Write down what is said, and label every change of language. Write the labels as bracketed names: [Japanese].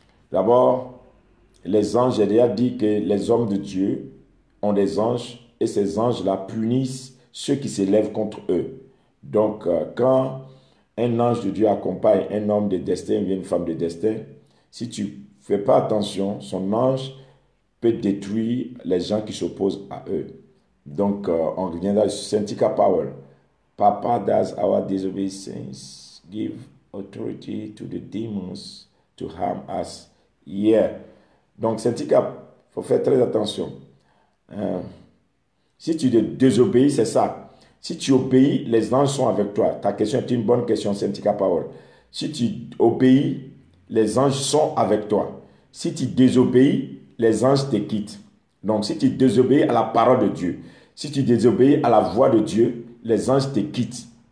[French] D'abord, les anges, j'ai déjà dit que les hommes de Dieu ont des anges et ces anges-là punissent ceux qui s'élèvent contre eux. Donc, quand un ange de Dieu accompagne un homme de destin ou une femme de destin, si tu ne fais pas attention, son ange peut détruire les gens qui s'opposent à eux. Donc, on reviendra sur Saint-Tika Powell. [English] Papa does our disobedience give authority to the demons to harm us. Yeah. [French] Donc, Saint-Tika, il faut faire très attention. Si tu désobéis, c'est ça. Si tu obéis, les anges sont avec toi. Ta question est une bonne question, Saint-Tika Powell. Si tu obéis, les anges sont avec toi. Si tu désobéis, les anges te quittent. Donc, si tu désobéis à la parole de Dieu, si tu désobéis à la voix de Dieu, les anges te quittent.